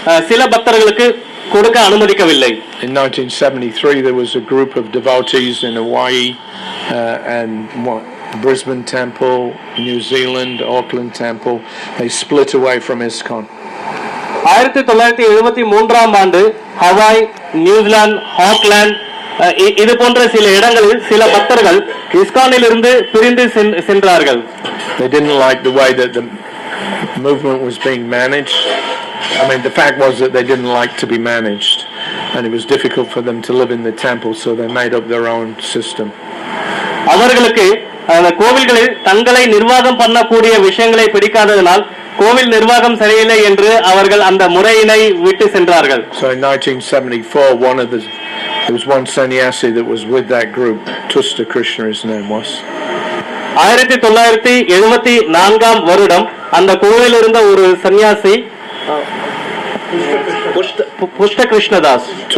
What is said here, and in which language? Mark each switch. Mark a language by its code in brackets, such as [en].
[ta] சில பக்தர்களுக்கு கொடுக்க அனுமதிக்கவில்லை. [en] In 1973 there was a group of devotees in Hawaii and Brisbane Temple, New Zealand, Auckland Temple. They split away from ISKCON. [ta] 1973ஆம் ஆண்டு Hawaii, New Zealand, Auckland இது போன்ற சில இடங்களில் சில பக்தர்கள் இஸ்கானில் இருந்து பிரிந்து சென்றார்கள். [en] They didn't like the way that the movement was being managed. I mean, the fact was that they didn't like to be managed, and it was difficult for them to live in the temple, so they made up their own system. [ta] அவர்களுக்கு அந்த கோவில்களில் தங்களை நிர்வாகம் பண்ணக்கூடிய விஷயங்களை பிடிக்காததனால் கோவில் நிர்வாகம் சரியில்லை என்று அவர்கள் அந்த முறையினை விட்டு சென்றார்கள். [en] So in 1974 there was one sannyasi that was with that group. Tusta Krishna his name was. [ta] 1974ஆம் வருடம் அந்த கோவிலில் இருந்த ஒரு சன்னியாசி புஷ்ட கிருஷ்ணதாஸ்